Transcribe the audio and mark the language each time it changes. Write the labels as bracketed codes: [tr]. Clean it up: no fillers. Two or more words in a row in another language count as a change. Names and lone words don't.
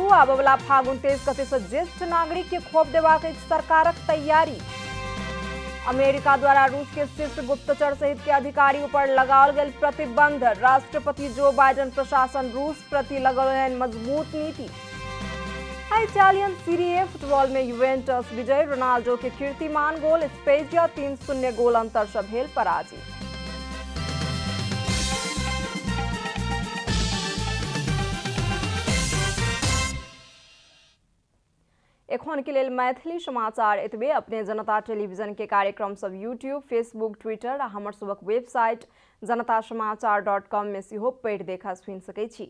[mai] आबय वला फागुन 23 गते सँ ज्येष्ठ नागरिक के खोप देबाक अछि सरकारक तैयारी। अमेरिका द्वारा रूस के शीर्ष गुप्तचर सहित के अधिकारी ऊपर लगाओल गेल प्रतिबंध। राष्ट्रपति जो बाइडन प्रशासन रूस प्रति लगौलनि मजबूत नीति। इटालियन सीरी ए फुटबॉल में यूवेंटस विजय। रोनाल्डो के कीर्तिमान गोल। स्पेजिया 3-0 गोल अंतर सँ भेल पराजित। एखन के लेल मैथिली समाचार एतबे। अपने जनता टेलीविजन के कार्यक्रम सब यूट्यूब, फेसबुक, ट्विटर आ हमर सबक वेबसाइट janatasamaachar.com में सेहो पढ़ि देखा सुनि सकै छी।